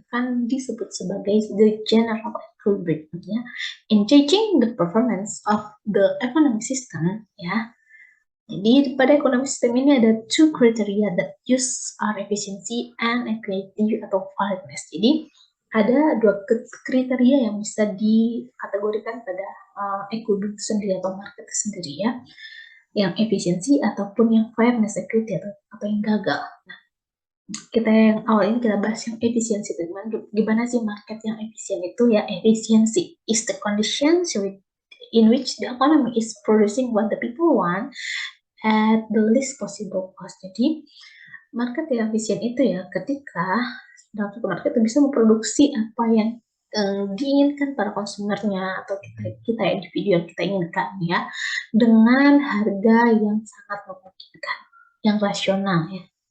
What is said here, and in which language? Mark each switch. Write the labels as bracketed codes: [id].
[id] Kan disebut sebagai [en] the general equilibrium, [id] ya. [en] In judging the performance of the economic system, ya. [id] Jadi pada ekonomi sistem ini ada [en] two criteria that use are efficiency and equity atau validness. [id] Jadi ada dua kriteria yang bisa dikategorikan pada equilibrium sendiri atau market sendiri ya, yang efisiensi ataupun yang fairness equity atau yang gagal. Nah, kita yang awal ini kita bahas yang efisiensi. Gimana sih market yang efisien itu ya? [en] Efisiensi is the conditions in which the economy is producing what the people want at the least possible cost. [id] Jadi market yang efisien itu ya ketika dalam suatu market itu bisa memproduksi apa yang diinginkan para konsumernya atau kita individu yang kita inginkan ya, dengan harga yang sangat memungkinkan, yang rasional ya.